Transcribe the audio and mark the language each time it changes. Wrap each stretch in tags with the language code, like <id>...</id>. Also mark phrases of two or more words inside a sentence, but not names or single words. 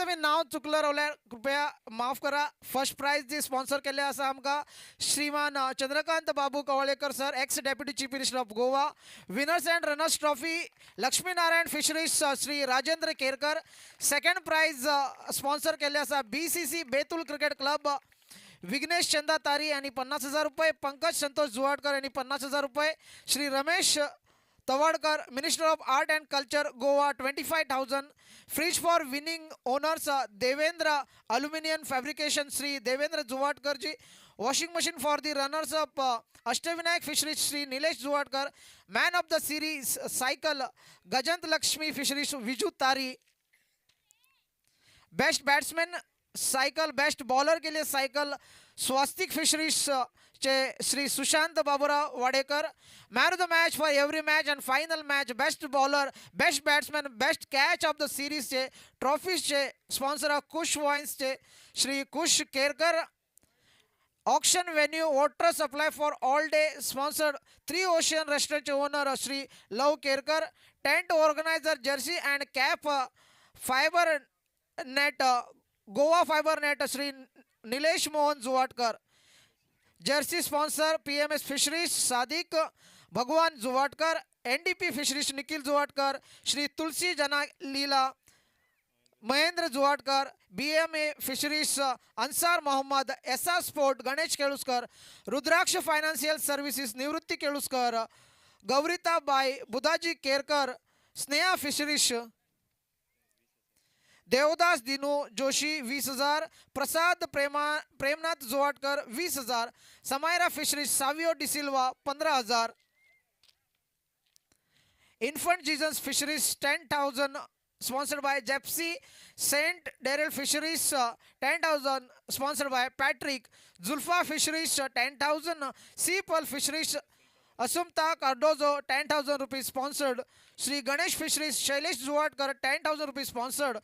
<kok>बी नाव चुकलं रावल्यार कृपया माफ करा</kok> <en>first prize</en> <kok>जी स्पॉन्सर केले आसा आमकां श्रीमान चंद्रकांत बाबू कवळेकर सर</kok> <en>ex deputy chief minister of Goa winners and runners trophy</en> <kok>लक्ष्मीनारायण फिशरीज श्री राजेंद्र केरकर</kok> <en>second prize sponsor</en> <kok>केले आसा BCC बेतूल क्रिकेट क्लब विघ्नेश चंदा तारी यांनी 50,000 रुपये पंकज संतोष जुवाडकर यांनी 50,000 रुपये श्री रमेश Tawardkar,</kok> <en>Minister of Art and Culture, Goa, 25,000. Fridge for winning owners, Devendra Aluminium Fabrication, Sri Devendra Zuvatkarji. Washing machine for the runners up, Ashtavinayak Fisheries, Sri Nilesh Zuvatkar. Man of the series, cycle, Gajant Lakshmi Fisheries, Viju Tari. best batsman cycle, best bowler</en> <hi>के लिए</hi> <en>cycle Swastik Fisheries चे श्री सुशांत बाबूराव वाडेकर. man of the match for every match and final match, best bowler, best batsman, best catch of the series चे trophies चे sponsor कुश वाइन्स चे श्री कुश केरकर. auction venue water supply for all day sponsored Three Ocean Restaurant चे owner श्री लव केरकर. tent organizer jersey and cap Fiber Net, Goa Fiber Net श्री नीलेश मोहन जुवाटकर. jersey sponsor PMS Fisheries सादिक भगवान जुवाटकर. एनडीपी फिशरीज निखिल जुवाटकर. श्री तुलसी जना लीला महेंद्र जुवाटकर. बीएमए फिशरीज अंसार मोहम्मद. एसआर स्पोर्ट गणेश केळुस्कर. Rudraksh Financial Services निवृत्ती केळुस्कर. गौरीताबाई बुधाजी केरकर. स्नेहा फिशरीज. देवदास दिनू जोशी 20,000. प्रसाद प्रेमनाथ जोवाटकर 20,000. समायरा फिशरीज सावियो डिसिल्वा 15,000. इन्फंट जीसस फिशरीज 10,000 sponsored by Jepsi. Saint Daryl Fisheries 10,000 sponsored by Patrick. Zulfa Fisheries 10,000. Seapal Fisheries Asumta Cardozo 10,000 rupees sponsored. Sri Ganesh Fisheries Shailesh Zuvatkar 10,000 rupees sponsored.</en>